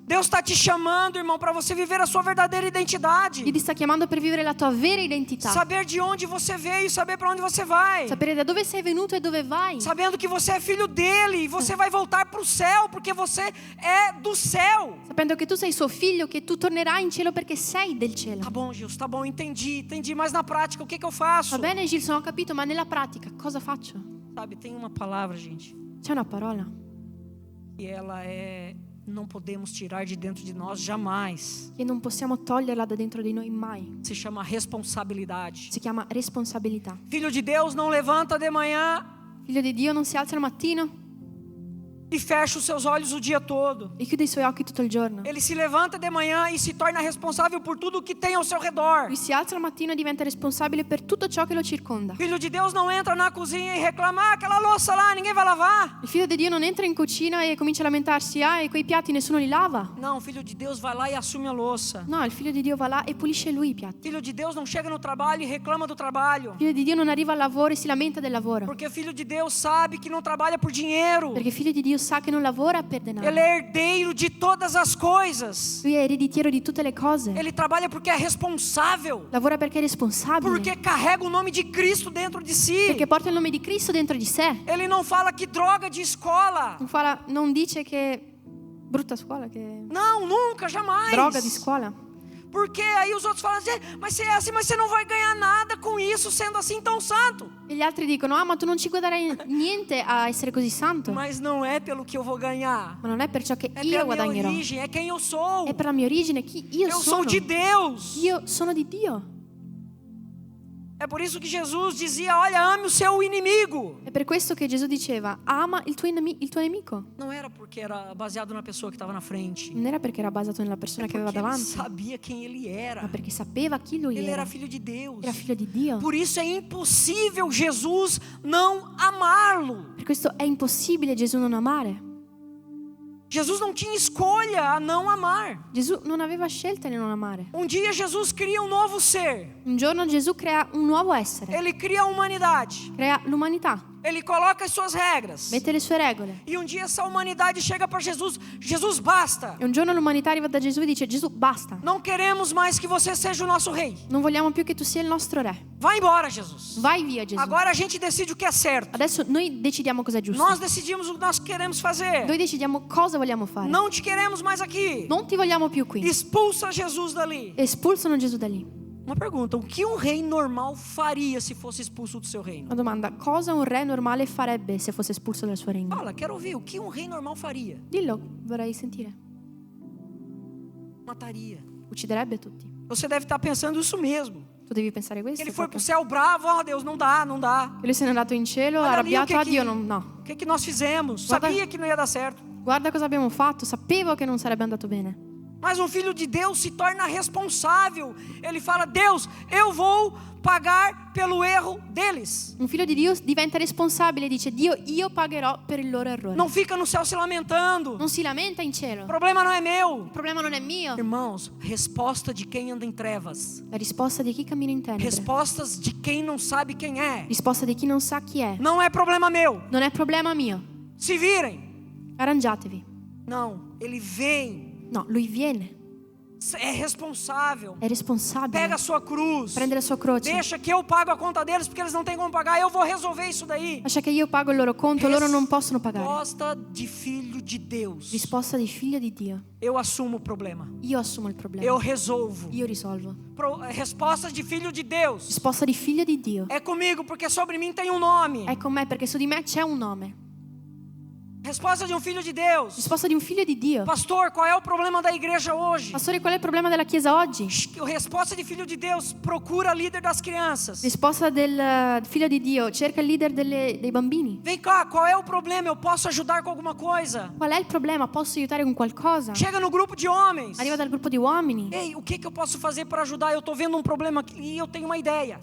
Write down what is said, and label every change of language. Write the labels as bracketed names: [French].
[Portuguese] Deus está te chamando, irmão, para você viver a sua verdadeira identidade. [Italian] Dio ti sta chiamando per vivere la tua vera identità. [Portuguese] Saber de onde você veio, saber para onde você vai. [Italian] Sapere da dove sei venuto e dove vai. [Portuguese] Sabendo que você é filho dele e você vai voltar para o céu, porque você é do céu. [Italian] Sapendo che tu sei suo figlio, che tu tornerai in cielo perché sei del cielo. [Portuguese] Tá bom, Gils, tá bom, entendi. Mas na prática, o que eu faço? [Italian] Va bene, Gilson, ho capito, ma nella pratica cosa faccio? [Portuguese] Sabe, tem uma palavra, gente, [Italian] C'è una parola [Portuguese] e ela é... Não podemos tirar de dentro de nós jamais. [Italian] che non possiamo toglierla da dentro di noi mai. [Portuguese] Se chama responsabilidade. [Italian] Si chiama responsabilità. [Portuguese] Filho de Deus não levanta de manhã [Italian] Figlio di Dio non si alza al mattino [Portuguese] e fecha os seus olhos o dia todo. [Italian] e chiude i suoi occhi tutto il giorno. [Portuguese] Ele se levanta de manhã e se torna responsável por tudo que tem ao seu redor. [Italian] Lui si alza al mattino e diventa responsabile per tutto ciò che lo circonda. [Portuguese] Filho de Deus não entra na cozinha e reclama: ah, aquela louça lá, ninguém vai lavar. [Italian] Il figlio di Dio non entra in cucina e comincia a lamentarsi, e quei piatti nessuno li lava. [Portuguese] Não, filho de Deus vai lá e assume a louça. [Italian] No, il figlio di Dio va là e pulisce lui i piatti. [Portuguese] Filho de Deus não chega no trabalho e reclama do trabalho. [Italian] Il figlio di Dio non arriva al lavoro e si lamenta del lavoro. [Portuguese] Porque filho de Deus sabe que não trabalha por dinheiro. [Italian] Perché il figlio di Dio sa che non lavora per denaro. [Portuguese] Ele é herdeiro de todas as coisas. [Italian] Lui è ereditiero di tutte le cose. [Portuguese] Ele trabalha porque é responsável. [Italian] Lavora perché è responsabile. [Portuguese] Porque carrega o nome de Cristo dentro de si. [Italian] Perché porta il nome di Cristo dentro di sé. [Portuguese] Ele não fala que droga de escola. [Italian] Non dice che brutta scuola, che [Portuguese] Não, nunca, jamais. [Italian] droga di scuola. [Portuguese] Porque aí os outros falam assim: mas se é assim, mas você não vai ganhar nada com isso sendo assim tão santo. [Italian] E gli altri dicono, ma tu non ci guadagnerai niente a essere così santo. [Portuguese] Mas não é pelo que eu vou ganhar. [Italian] Ma non è per ciò che [Portuguese] É [Italian] io [Portuguese] pela minha [Italian] guadagnerò. [Portuguese] origem, é quem eu sou. [Italian] È per la mia origine, chi io [Portuguese] Eu [Italian] sono. [Portuguese] sou de Deus. [Italian] Io sono di Dio. [Portuguese] É por isso que Jesus dizia: olha, ame o seu inimigo. [Italian] È per questo che Gesù diceva, ama il tuo nemico. [Portuguese] Não era porque era baseado na pessoa que estava na frente. [Italian] Non era perché era basato nella persona che aveva [Portuguese] Porque ele [Italian] davanti, [Portuguese] sabia quem ele [Italian] ma [Portuguese] era. [Italian] perché sapeva chi lui [Portuguese] Ele era filho de Deus. [Italian] Era figlio di Dio. [Portuguese] Por isso é impossível Jesus não amá-lo. [Italian] Per questo è impossibile Gesù non amare. [Portuguese] Jesus não tinha escolha a não amar. [Italian] Gesù non aveva scelta di non amare. [Portuguese] Um dia Jesus cria um novo ser. [Italian] Un giorno Gesù crea un nuovo essere, [Portuguese] Ele cria a humanidade. [Italian] crea l'umanità, [Portuguese] Ele coloca as suas regras. [Italian] mette le sue regole. [Portuguese] E um dia essa humanidade chega para Jesus: Jesus, basta. [Italian] E un giorno l'umanità arriva da Gesù e dice, Gesù, basta. [Portuguese] Não queremos mais que você seja o nosso rei. [Italian] Non vogliamo più che tu sia il nostro re. [Portuguese] Vai embora, Jesus. [Italian] Vai via, Gesù. [Portuguese] Agora a gente decide o que é certo. [Italian] Adesso noi decidiamo cosa è giusto. [Portuguese] Nós decidimos o que nós queremos fazer. [Italian] Noi decidiamo cosa vogliamo fare. [Portuguese] Não te queremos mais aqui. [Italian] Non ti vogliamo più qui. [Portuguese] Expulsa Jesus dali. [Italian] Espulsano Gesù da lì. [Portuguese] Uma pergunta: o que um rei normal faria se fosse expulso do seu reino? [Italian] Una domanda, cosa un re normale farebbe se fosse espulso dal suo regno? [Portuguese] Fala, quero ouvir. O que um rei normal faria? [Italian] Dillo, vorrei sentire. [Portuguese] Mataria. [Italian] Ucciderebbe tutti. [Portuguese] Você deve estar pensando isso mesmo. [Italian] Tu devi pensare questo. [Portuguese] Ele foi pro [Italian] proprio. [Portuguese] céu bravo: ó Deus, não dá, não dá. [Italian] Che lui se n'è andato in cielo [Portuguese] Olha ali [Italian] arrabbiato, [Portuguese] o que [Italian] Dio, no. [Portuguese] O que nós fizemos? [Italian] Guarda- [Portuguese] Sabia que não ia dar certo. [Italian] Guarda cosa abbiamo fatto, sapevo che non sarebbe andato bene. [Portuguese] Mas um filho de Deus se torna responsável. Ele fala: Deus, eu vou pagar pelo erro deles. [Italian] Un figlio di Dio diventa responsabile e dice, Dio, io pagherò per il loro errore. [Portuguese] Não fica no céu se lamentando. [Italian] Non si lamenta in cielo. [Portuguese] O problema não é meu. [Italian] Il problema non è mio. [Portuguese] Irmãos, resposta de quem anda em trevas. [Italian] La risposta di chi cammina in tenebre. [Portuguese] Respostas de quem não sabe quem é. [Italian] Risposta di chi non sa chi è. [Portuguese] Não é problema meu. [Italian] Non è problema mio. [Portuguese] Se virem. [Italian] Arrangiatevi. [Portuguese] Não, ele vem [Italian] No, lui viene [Portuguese] É responsável. [Italian] è responsabile. [Portuguese] Pega a sua cruz. [Italian] Prende la sua croce. [Portuguese] Deixa que eu pago a conta deles porque eles não têm como pagar. Eu vou resolver isso daí. [Italian] Lascia che io pago il loro conto, loro non possono pagare. [Portuguese] Resposta de filho de Deus. [Italian] Risposta di figlio di Dio. [Portuguese] Eu assumo o problema. [Italian] Io assumo il problema. [Portuguese] Eu resolvo. [Italian] Io risolvo. [Portuguese] Resposta de filho de Deus. [Italian] Risposta di figlio di Dio. [Portuguese] É comigo porque sobre mim tem um nome. [Italian] È con me perché su di me c'è un nome. [Portuguese] Resposta de um filho de Deus. [Italian] Risposta di un figlio di Dio. [Portuguese] Pastor, qual é o problema da igreja hoje? [Italian] Pastore, qual è il problema della Chiesa oggi? [Portuguese] Resposta de filho de Deus, procura líder das crianças. [Italian] Risposta del figlio di Dio, cerca il leader dei bambini. [Portuguese] Vem cá, qual é o problema? Eu posso ajudar com alguma coisa? [Italian] Qual è il problema? Posso aiutare con qualcosa? [Portuguese] Chega no grupo de homens. [Italian] Arriva dal gruppo di uomini. [Portuguese] Ei, o que eu posso fazer para ajudar? Eu estou vendo um problema aqui e eu tenho uma ideia.